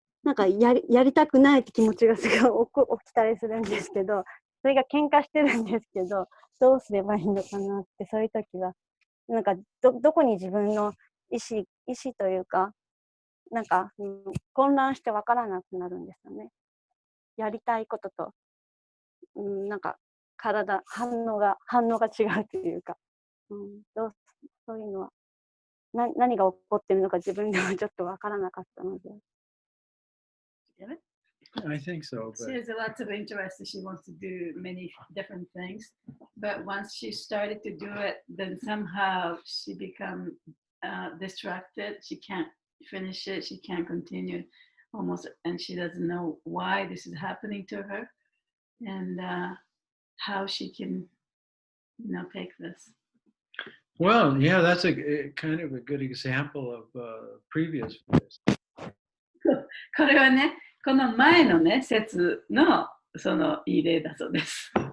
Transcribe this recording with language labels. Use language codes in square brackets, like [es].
[ja] なんかやりたくないって気持ちがすごい起きたりするんですけど、それが喧嘩してるんですけど、どうすればいいのかなって、そういう時は、なんかどこに自分の意思というか、なんか、混乱して分からなくなるんですよね。やりたいことと、なんか反応が違うというか、そういうのは何が起こってるのか自分ではちょっと分からなかったので。 [en] I think so. She has lots of interest. She wants to do many different things, but once she started to do it, then somehow she become distracted. She can't finish it. She can't continue almost, and she doesn't know why this is happening to her, and how she can, take this. Well, yeah, that's a kind of a good example of previous verse. [ja] これはね、この前のね、説のそのいい例だそうです。